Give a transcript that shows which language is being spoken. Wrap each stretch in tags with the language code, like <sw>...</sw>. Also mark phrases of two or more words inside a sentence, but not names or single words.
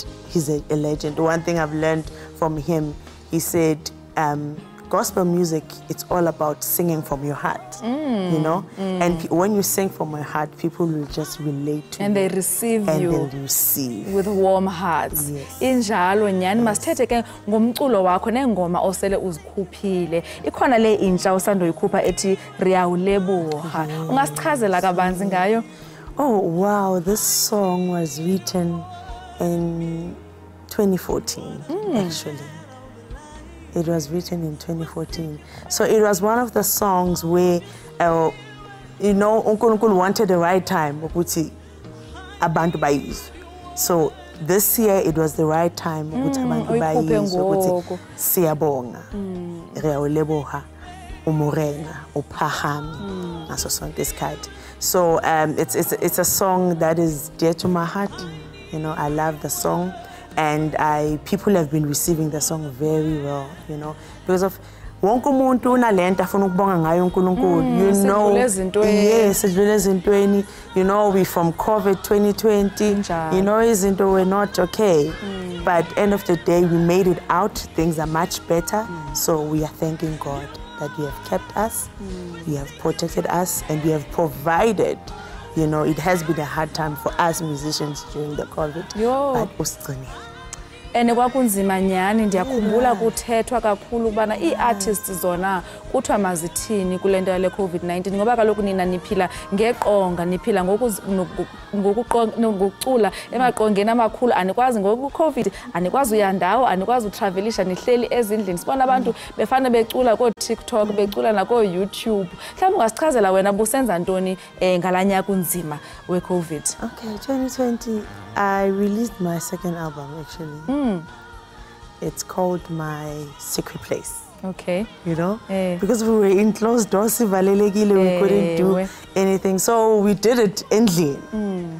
<en>He's a legend. One thing I've learned from him, he said, gospel music, it's all about singing from your heart, you know? And when you sing from your heart, people will just relate to you. And they receive you. And they receive. With warm hearts. Yes.</en> <xh>Injalo nyani masithethe ke ngomculo wakho nengoma osele uzikhuphile. Ikhona le intsha usandoyikhupha ethi Riyawuleboha. Ungasichazela kabanzi ngayo?</xh> <en>Oh, wow. This song was written in 2014, actually. It was written in 2014. So it was one of the songs where, you know, uNkulunkulu wanted the right time. So this year it was the right time.</en> <zu>Siyabonga, Riyawuleboha, Umurena, Uphahami, ngaso sonke isikhathi.</zu> <en>So it's a song that is dear to my heart. You know, I love the song. And people have been receiving the song very well, you know, because of</en> <zu>wonke umuntu unalento afuna ukubonga ngayo uNkulunkulu,</zu> <en>you know. Yes, you know, we from COVID 2020, you know, izinto were not okay. But end of the day, we made it out. Things are much better. So we are thanking God that you have kept us, you have protected us, and you have provided You know, it has been a hard time for us musicians during the COVID.</en> <xh>But usigcinile. And kwakunzima nyani ndiyakhumbula kuthethwa kakhulu ubana ii-artists zona kuthiwa mazithini kule nto yale COVID-19 ngoba kaloku nina niphila ngeqonga niphila ngokucula emaqongeni amakhulu anikwazi ngoku-COVID anikwazi uya ndawo anikwazi utravelisha nihleli ezindlini sibona abantu befane becula koo-TikTok becula nakoo-YouTube mhlawumbi ungasichazela wena busenza ntoni ngalaa nyaka unzima we-COVID.</xh> <en>Okay, 2020 I released my second album actually. It's called My Secret Place. Okay. You know? Because we were in closed doors, we couldn't do anything. So we did it endlini.</en>